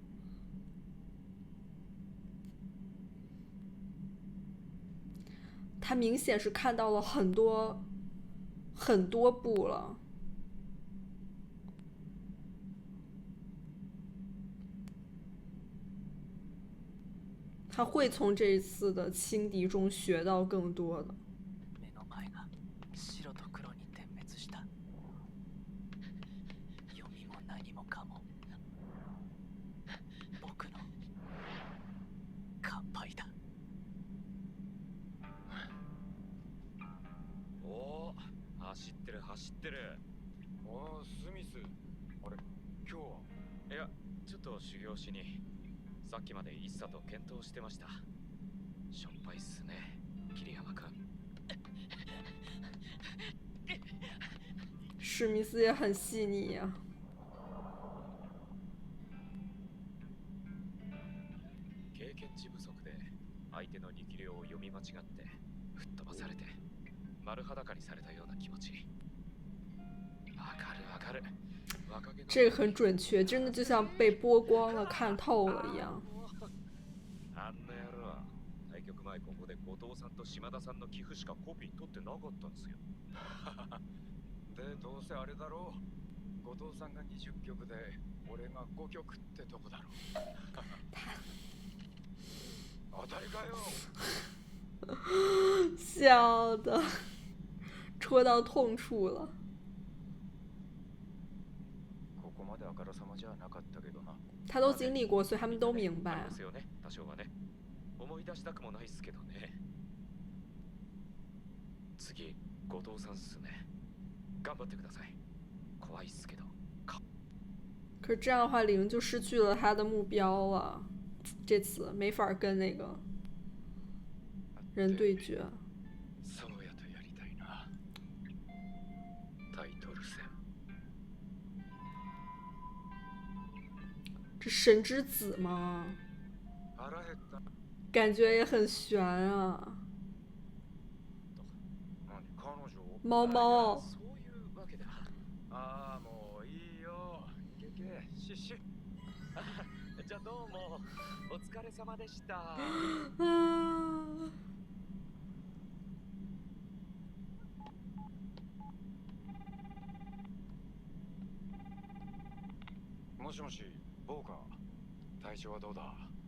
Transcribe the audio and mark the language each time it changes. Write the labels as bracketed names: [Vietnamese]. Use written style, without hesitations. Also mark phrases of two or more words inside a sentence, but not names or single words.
[Chinese] 他明显是看到了很多很多步了。他会从这一次的轻敌中学到更多的。 [Japanese] 目の前が白と黒に点滅した。読みも何もかも僕の乾杯だ。おお、走ってる走ってる。おお、スミス。あれ、今日は？いや、ちょっと修行しに。さっきまで一茶と検討してました。しょっぱいっすね、桐山君。 [Chinese] 史密斯也很细腻呀。 [Japanese] 経験値不足で相手の力量を読み間違って吹っ飛ばされて丸裸にされたような気持ち。わかるわかる。 [Chinese] 这个很准确，真的就像被剥光了、看透了一样。 [Japanese] あんな野郎、対局前ここで後藤さんと島田さんの寄付しかコピー取ってなかったんですよ。で、どうせあれだろう。後藤さんが20局で俺が5局ってとこだろう。当たりかよ。 [Chinese] 笑的戳到痛处了。 [Japanese] ここまであからさまじゃなかったけどな。 [Chinese] 他都经历过，所以他们都明白。 [Japanese] ですよね、多少はね。思い出したくもないっすけどね。次、後藤さんっすね。頑張ってください。怖いっすけど。 [Chinese] 可是这样的话，灵就失去了他的目标了。这次没法跟那个人对决。 [Japanese] そうやとやりたいな。タイトル戦。 [Chinese] 这神之子吗？ [Japanese] 腹減った。 [Chinese] 感觉也很悬啊。 [Japanese] 何、彼女？ [Chinese] 猫猫。 [Japanese] そういうわけだ。ああ、もういいよ。けけ、シュッシュ。じゃあどうもお疲れ様でした。 [Chinese] 啊。 [Japanese] もしもし、ボーカー。体調はどうだ？